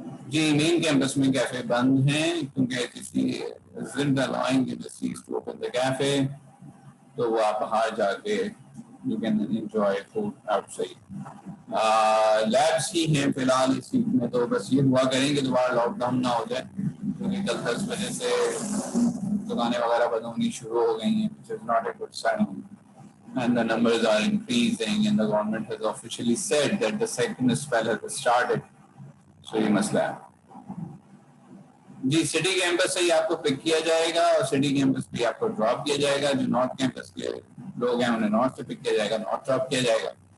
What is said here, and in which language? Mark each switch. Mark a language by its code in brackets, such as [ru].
[hi] जी, main campus में cafe बंद हैं क्योंकि किसी जिद [en] allowing the disease to open the cafe, [hi] तो वो आप बाहर जाके [en] You can enjoy food outside. [hi] Labs ही हैं फिलहाल इस वीक में, तो बस ये दुआ करें कि दोबारा लॉकडाउन ना हो जाए क्योंकि कल 10 बजे से दुकानें वगैरह बंद होनी शुरू हो गई हैं, [en] which is not a good sign. And the numbers are increasing and the government has officially said that the second spell has started. [hi] So ये मसला है जी. सिटी कैंपस से ही आपको पिक किया जाएगा और सिटी कैंपस पे आपको ड्रॉप किया जाएगा. जो नॉर्थ कैंपस के लोग हैं उन्हें नॉर्थ से पिक किया जाएगा, नॉर्थ ड्रॉप किया जाएगा.